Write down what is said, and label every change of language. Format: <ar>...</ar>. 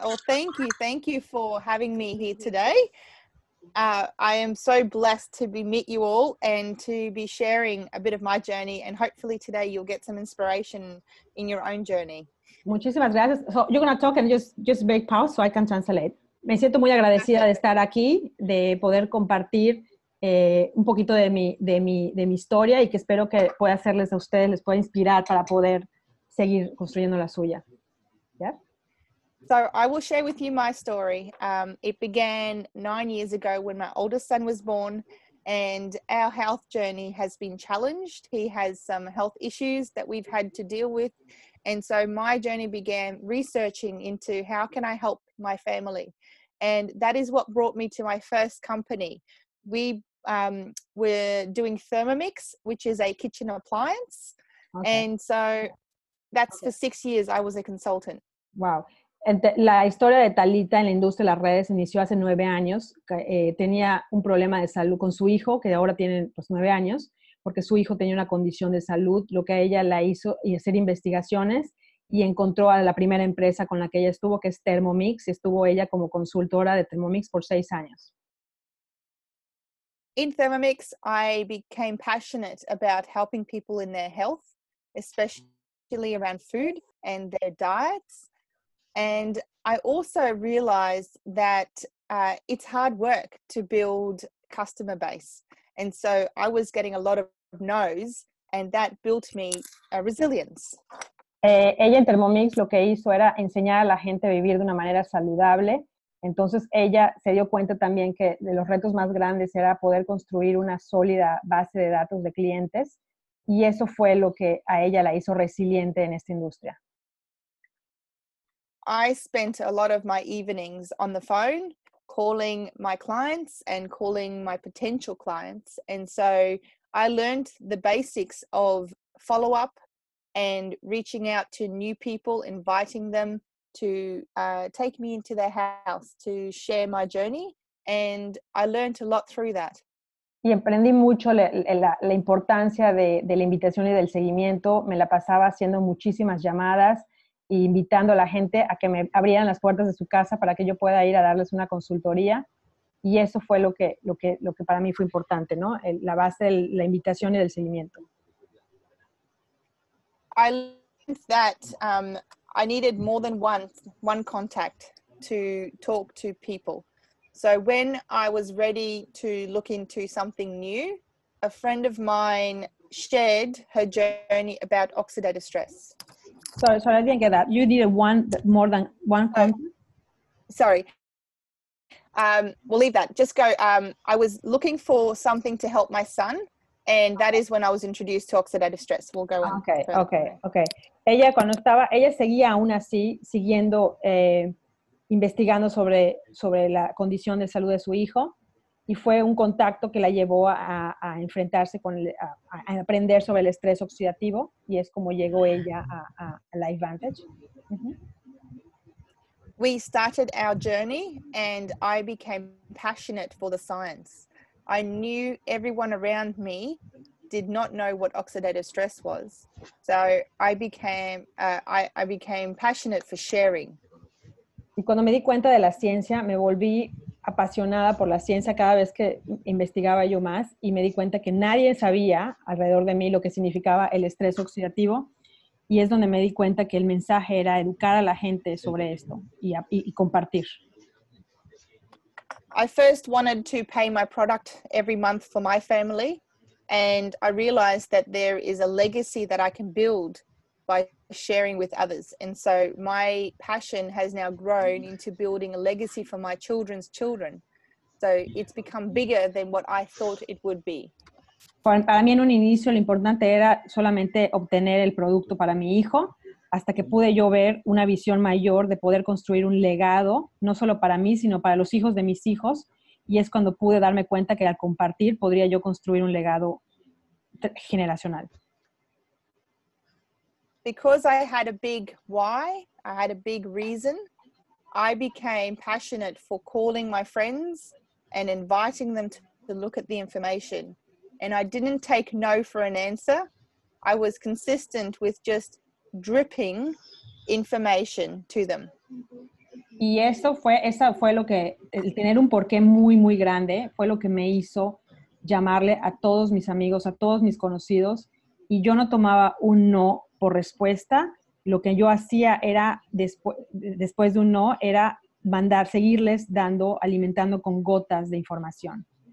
<en>Well, thank you for having me here today. I am so blessed to meet you all and to be sharing a bit of my journey, and hopefully today you'll get some inspiration in your own journey.</en> <es>Muchísimas gracias.</es> <en>So you're going to talk and just break pause so I can translate.</en> <es>Me siento muy agradecida de estar aquí, de poder compartir un poquito de mi historia, y que espero que pueda hacerles a ustedes, les pueda inspirar para poder seguir construyendo la suya.</es> <en>Yeah? So I will share with you my story. It began 9 years ago when my oldest son was born, and our health journey has been challenged. He has some health issues that we've had to deal with. And so my journey began researching into how can I help my family. And that is what brought me to my first company. We're doing Thermomix, which is a kitchen appliance. Okay. And so that's for 6 years I was a consultant. Wow.</en> <es>La historia de Talita en la industria de las redes inició hace 9 años. Tenía un problema de salud con su hijo, que ahora tiene 9 años, porque su hijo tenía una condición de salud. Lo que a ella la hizo y hacer investigaciones, y encontró a la primera empresa con la que ella estuvo, que es Thermomix, y estuvo ella como consultora de Thermomix por 6 años.</es> <en>In Thermomix, I became passionate about helping people in their health, especially around food and their diets. And I also realized that it's hard work to build customer base. And so I was getting a lot of no's, and that built me resilience.</en> <es>Ella en Thermomix lo que hizo era enseñar a la gente a vivir de una manera saludable. Entonces ella se dio cuenta también que de los retos más grandes era poder construir una sólida base de datos de clientes, y eso fue lo que a ella la hizo resiliente en esta industria.</es> <en>I spent a lot of my evenings on the phone calling my clients and calling my potential clients. And so I learned the basics of follow-up and reaching out to new people, inviting them to take me into their house to share my journey. And I learned a lot through that.</en> <es>Y aprendí mucho la importancia de la invitación y del seguimiento. Me la pasaba haciendo muchísimas llamadas e invitando a la gente a que me abrieran las puertas de su casa para que yo pueda ir a darles una consultoría. Y eso fue lo que para mí fue importante, ¿no? La base de la invitación y del seguimiento.</es> <en>I learned that I needed more than one contact to talk to people. So when I was ready to look into something new, a friend of mine shared her journey about oxidative stress. Sorry, I didn't get that. You did more than one contact? Sorry. We'll leave that. Just go. I was looking for something to help my son, and that is when I was introduced to oxidative stress. We'll go on. Okay.</en> <es>Ella seguía aún así, siguiendo, investigando sobre la condición de salud de su hijo, y fue un contacto que la llevó a enfrentarse a aprender sobre el estrés oxidativo, y es como llegó ella a LifeVantage.</es> <en>Uh-huh. We started our journey and I became passionate for the science. I knew everyone around me did not know what oxidative stress was. So I became passionate for sharing.</en> <es>Y cuando me di cuenta de la ciencia, me volví apasionada por la ciencia cada vez que investigaba yo más, y me di cuenta que nadie sabía alrededor de mí lo que significaba el estrés oxidativo, y es donde me di cuenta que el mensaje era educar a la gente sobre esto y compartir.</es> <en>I first wanted to pay my product every month for my family, and I realized that there is a legacy that I can build by sharing with others. And so my passion has now grown into building a legacy for my children's children. So it's become bigger than what I thought it would be.</en> <es>Para mí en un inicio lo importante era solamente obtener el producto para mi hijo, hasta que pude yo ver una visión mayor de poder construir un legado, no solo para mí, sino para los hijos de mis hijos, y es cuando pude darme cuenta que al compartir podría yo construir un legado generacional.</es> <en>Because I had a big why, I had a big reason, I became passionate for calling my friends and inviting them to look at the information. And I didn't take no for an answer. I was consistent with just dripping information to them.</en> <es>Y esa fue lo que, el tener un porqué muy, muy grande, fue lo que me hizo llamarle a todos mis amigos, a todos mis conocidos, y yo no tomaba un no por respuesta. Lo que yo hacía era, después de un no, era seguirles alimentando con gotas de información.</es>